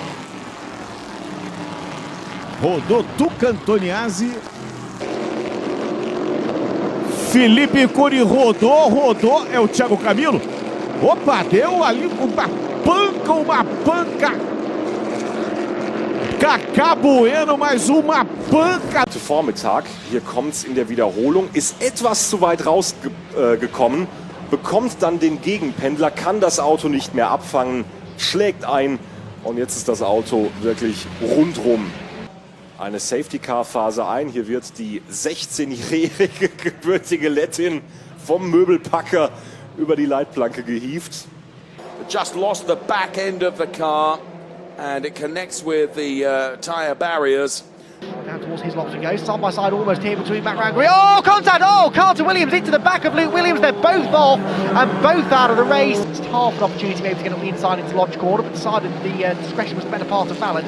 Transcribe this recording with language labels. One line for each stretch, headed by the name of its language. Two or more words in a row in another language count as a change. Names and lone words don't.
Portuguese: Rodou Tuca Antoniazzi. Felipe Cury rodou. É o Thiago Camilo. Opa, deu ali uma panca. Kaká Bueno, mais uma panca.
German: Vormittag, hier kommt es in der Wiederholung, ist etwas zu weit rausgekommen, bekommt dann den Gegenpendler, kann das Auto nicht mehr abfangen, schlägt ein und jetzt ist das Auto wirklich rundrum. Eine Safety-Car-Phase ein. Hier wird die 16-jährige gebürtige Lettin vom Möbelpacker über die Leitplanke gehievt.
English: Just lost the back end of the car and it connects with the tyre barriers. Down towards his lots to go, side by side almost here between Matt Rangery. Oh, contact! Oh, Carter Williams into the back of Luke Williams. They're both off and both out of the race. It's half an opportunity maybe to get on the inside into launch corner, but decided the discretion was the better part of Fallon.